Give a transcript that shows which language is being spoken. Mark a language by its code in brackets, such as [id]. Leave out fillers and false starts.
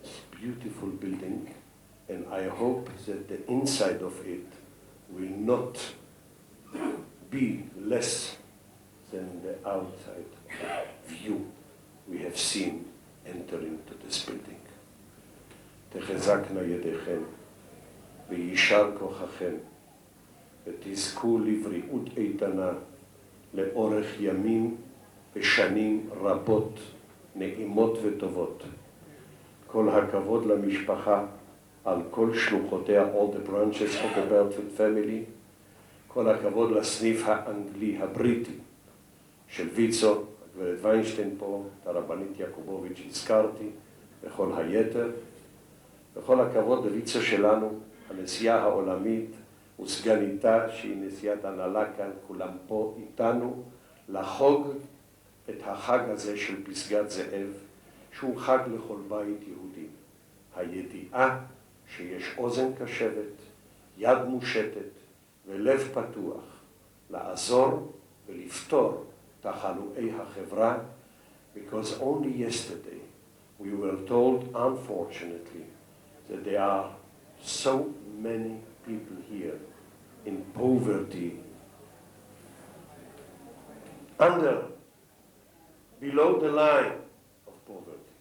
[en] Beautiful building, and I hope that the inside of it will not be less than the outside view we have seen entering to this building. [he] תחזקנה ידיכם ויישר כוחכם ותזכו לבריאות איתנה לאורך ימים ושנים רבות נעימות וטובות. כל הכבוד למשפחה על כל שלוחותיה, [en] all the branches of the Bradfield family. [he] כל הכבוד לסניף האנגלי, הבריטי, של ויצו, הגברת ויינשטיין פה, את הרבנית יעקובוביץ' הזכרתי, וכל היתר. וכל הכבוד לויצו שלנו, הנשיאה העולמית וסגניתה, שהיא נשיאת הנהלה כאן, כולם פה איתנו, לחוג את החג הזה של פסגת זאב, שהוא חג לכל בית יהודי. הידיעה שיש אוזן קשבת, יד מושטת ולב פתוח לעזור ולפתור תחלואי החברה, [en] because only yesterday we were told, unfortunately, that there are so many people here in poverty, below the line of poverty.